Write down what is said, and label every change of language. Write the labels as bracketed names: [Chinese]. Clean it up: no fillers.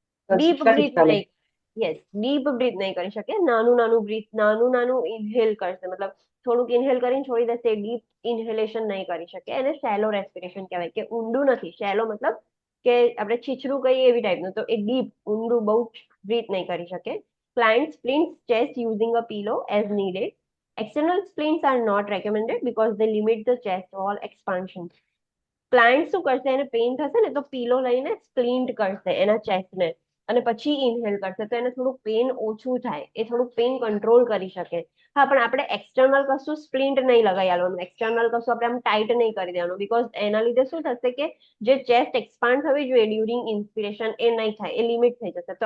[Gujarati] Deep breadth નહીં. Yes, deep breadth નહીં કરી શકે. નાનું નાનું ઇન્હેલ કરશે, મતલબ થોડુંક ઇન્હેલ કરીને છોડી દેશે. ડીપ ઇન્હેલેશન નહીં કરી શકે. એને શેલો રેસ્પિરેશન કહેવાય. કે ઊંડું નથી. શેલો મતલબ કે આપણે છીછરું કહીએ એવી ટાઈપનું, તો એ ડીપ ઊંડું બહુ બ્રીથ નહીં કરી શકે. [English] Client splints chest using a pillow as needed. External splints are not recommended because they limit the chest wall expansion. [Gujarati] Client શું કરશે, એને પેઇન થશે ને તો પીલો લઈને સ્પ્લિન્ટ કરશે એના ચેસ્ટને અને પછી ઇન્હેલ કરશે તો એને થોડુંક પેઇન ઓછું થાય, એ થોડુંક પેઇન કંટ્રોલ કરી શકે. હા, પણ આપણે એક્સટર્નલ કશું સ્પ્લિન્ટ નહીં લગાવી આવવાનું, એક્સટર્નલ કશું આપણે આમ ટાઈટ નહીં કરી દેવાનું, બીકોઝ એના લીધે શું થશે કે જે ચેસ્ટ એક્સપાન્ડ થવી જોઈએ ડ્યુરિંગ ઇન્સ્પિરેશન એ નહીં થાય, એ લિમિટ થઈ જશે.